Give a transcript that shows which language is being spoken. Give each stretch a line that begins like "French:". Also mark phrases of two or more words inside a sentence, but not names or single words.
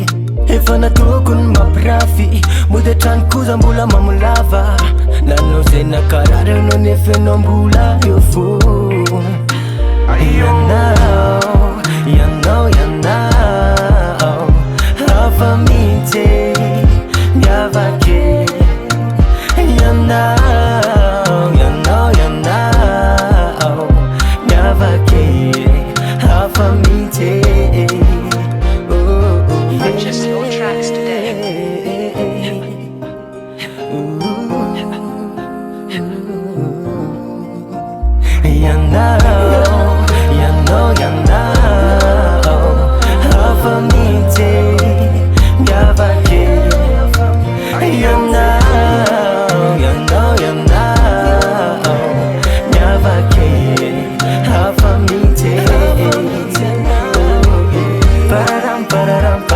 Malagasy: efa nataoko ny mampirafy mody atranikoza mbola mamolava nanao zay nakarary anao nefa ianao mbola eo fo ianao hafa mihitsy miavake ianao miavake hafa mihitsy
English: Purchase your tracks today.
Malagasy: Hafa mihitsy miavake miavake hafa mihitsy pararam pararam